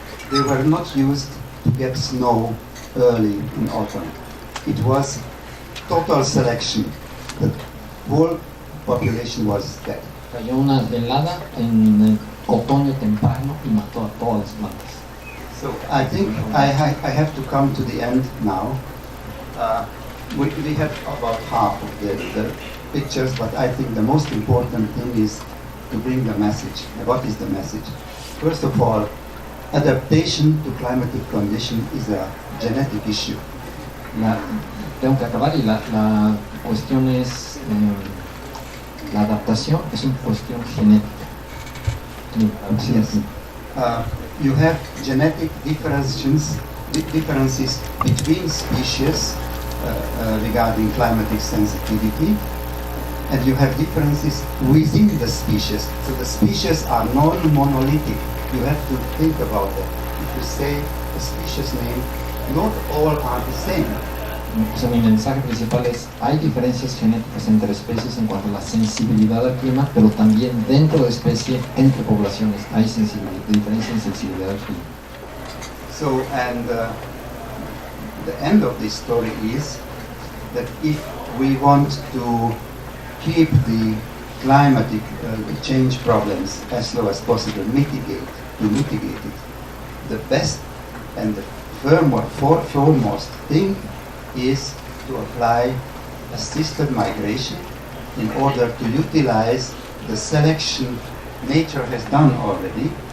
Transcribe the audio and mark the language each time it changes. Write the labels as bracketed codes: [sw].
[en] They were not used to get snow early in autumn. It was total selection. The whole population was dead. [es] Cayó una helada en otoño temprano y mató a todas las plantas. [en] So I think I have to come to the end now. We have about half of the pictures, but I think the most important thing is to bring the message. What is the message? First of all, adaptation to climatic condition is a genetic issue. [es] Tengo que acabar y la cuestión es la adaptación es una cuestión genética. [en] Yes. You have genetic differences between species regarding climatic sensitivity, and you have differences within the species. So the species are non-monolithic. You have to think about that. If you say a species name, not all are the same. [es] O sea, mi mensaje principal es, hay diferencias genéticas entre especies en cuanto a la sensibilidad al clima, pero también dentro de especie, entre poblaciones, hay diferencia en sensibilidad al clima. [en] So, and the end of this story is that if we want to keep the climatic change problems as low as possible, mitigate it, the best and the foremost thing is to apply assisted migration in order to utilize the selection nature has done already.